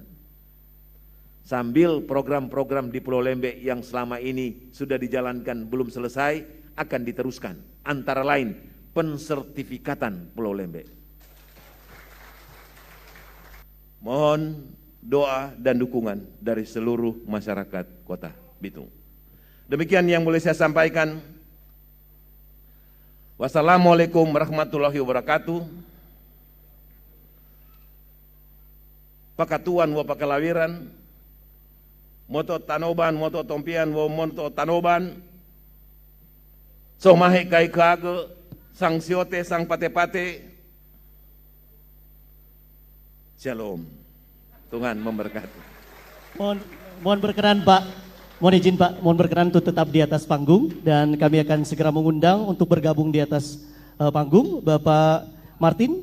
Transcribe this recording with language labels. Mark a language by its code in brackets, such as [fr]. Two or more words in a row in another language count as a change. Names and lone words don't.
[id] Sambil program-program di Pulau Lembeh yang selama ini sudah dijalankan belum selesai akan diteruskan, antara lain pensertifikatan Pulau Lembeh. Mohon doa dan dukungan dari seluruh masyarakat Kota Bitung. Demikian yang boleh saya sampaikan. [ar] والسلام عليكم ورحمة الله وبركاته. [tom] Pakatuan wa pakalawiran, moto tanoban, moto tompian, wa moto tanoban, somahe kai kage, sang siote, sang pate-pate. [id] Shalom. Tuhan memberkati. Mohon berkenan Pak, mohon izin Pak, mohon berkenan untuk tetap di atas panggung dan kami akan segera mengundang untuk bergabung di atas panggung Bapak Martin.